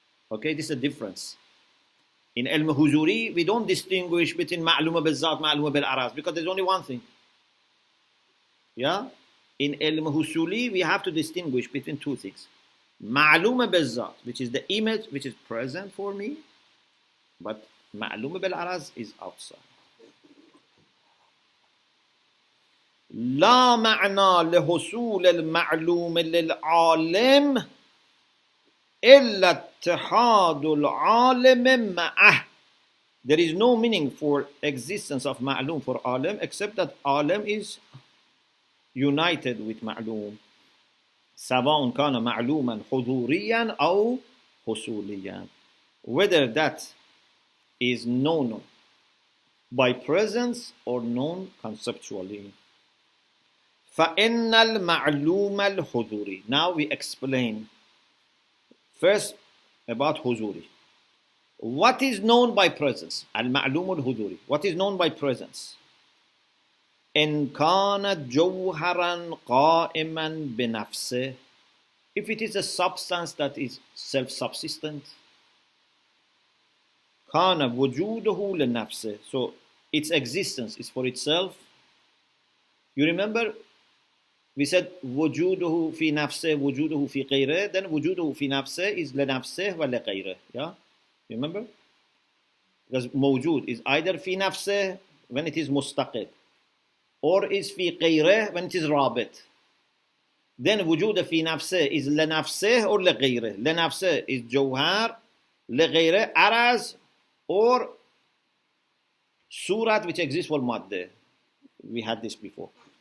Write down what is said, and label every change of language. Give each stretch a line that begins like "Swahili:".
English: Okay, this is a difference. In al-huzuri, we don't distinguish between ma'lum bizzat, ma'lum bil-araz, because there's only one thing. Yeah? In al-husuli, we have to distinguish between two things. Ma'lum bizzat, which is the image which is present for me, but ma'lum bil-araz is outside.
Arabic: لا معنى لحصول المعلوم للعالم إلا اتحاد العالم معه.
English: There is no meaning for existence of ma'lum for alim except that alim is united with ma'lum.
Arabic: سواء كان معلوما حضوريا أو حصوليا.
English: Whether that is known by presence or known conceptually.
Arabic: فَإِنَّ الْمَعْلُومَ الْحُضُورِ.
English: Now we explain first about huzuri. What is known by presence? Al-ma'lum al-huduri. What is known by presence?
Arabic: إِن كَانَ جَوْهَرًا قَائِمًا بِنَفْسِهِ.
English: If it is a substance that is self-subsistent,
Arabic: كَانَ وُجُودُهُ لِنَفْسِهِ.
English: So its existence is for itself. You remember we said
Arabic: وجوده في نفسه وجوده في غيره,
English: then
Arabic: وجوده في نفسه
English: is
Arabic: لنفسه ولا غيره.
English: Yeah? You remember? Because mawjood is either fi nafseh when it is mustaqil, or is fi ghayrih when it is rabit. Then wujud fi nafseh is le nafseh or le ghayrih. Le nafseh is jawhar, le ghayrih araz or surat which exists for madde. We had this before.